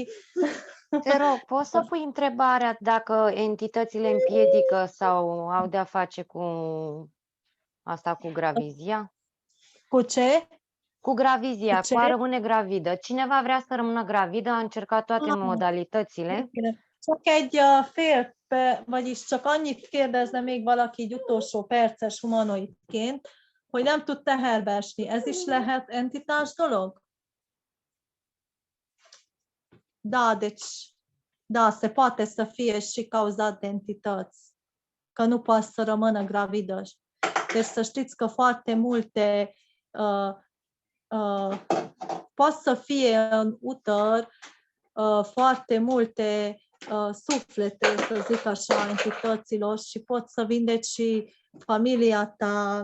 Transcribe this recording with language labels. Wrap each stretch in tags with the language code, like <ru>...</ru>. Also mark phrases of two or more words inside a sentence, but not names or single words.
<ro>Te rog, poți să pui întrebarea dacă entitățile împiedică sau au de-a face cu asta, cu gravizia? Cu ce? Cu gravizia, cu a rămâne gravidă. Cineva vrea să rămână gravidă, a încercat toate modalitățile.</ro> <hu>Csak egy fél, vagyis csak annyit kérdezne még valaki egy utolsó perces humanoidként, hogy nem tud teherbe esni. Ez is lehet entitás dolog?</hu> <ro>Da, deci, da, se poate să fie și cauzat de entități, că nu poate să rămână gravidă. Deci să știți că foarte multe poate să fie în uter foarte multe suflete, să zic așa, entităților și pot să vindeci și familia ta.</ro>